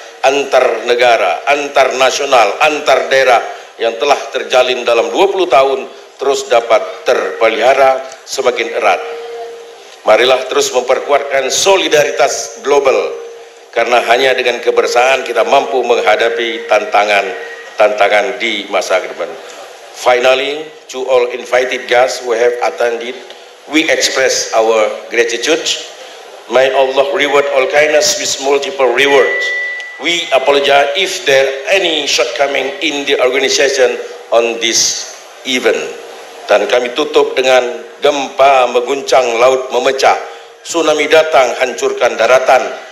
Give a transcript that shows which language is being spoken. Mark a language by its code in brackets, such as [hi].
[id] antar negara, antar nasional, antar daerah yang telah terjalin dalam 20 tahun terus dapat terpelihara semakin erat. Marilah terus memperkuatkan solidaritas global, karena hanya dengan kebersamaan kita mampu menghadapi tantangan di masa depan. [en] Finally, to all invited guests who have attended, we express our gratitude. May Allah reward all kindness with multiple rewards. We apologize if there any shortcoming in the organization on this event. [id] Dan kami tutup dengan gempa mengguncang laut memecah, tsunami datang hancurkan daratan.